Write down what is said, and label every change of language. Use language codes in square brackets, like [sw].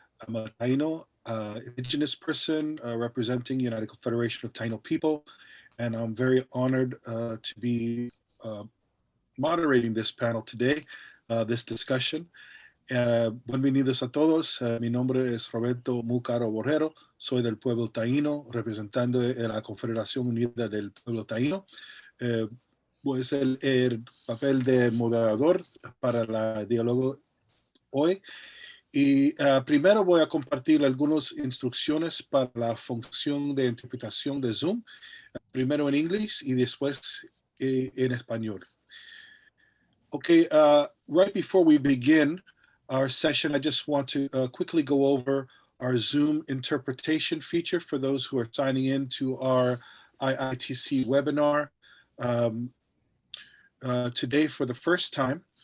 [en] I'm a Taino indigenous person representing United Confederation of Taino People, and I'm very honored to be uh, moderating this panel today, this discussion. [es] Bienvenidos a todos. Mi nombre es Roberto Mucaro Borrero. Soy del pueblo taíno, representando a la Confederación Unida del Pueblo Taíno. Pues el papel de moderador para el diálogo hoy. Y primero voy a compartir algunas instrucciones para la función de interpretación de Zoom, primero en inglés y después en español. [en] Okay, right before we begin our session, I just want to quickly go over our Zoom interpretation feature for those who are signing in to our IITC webinar today for the first time.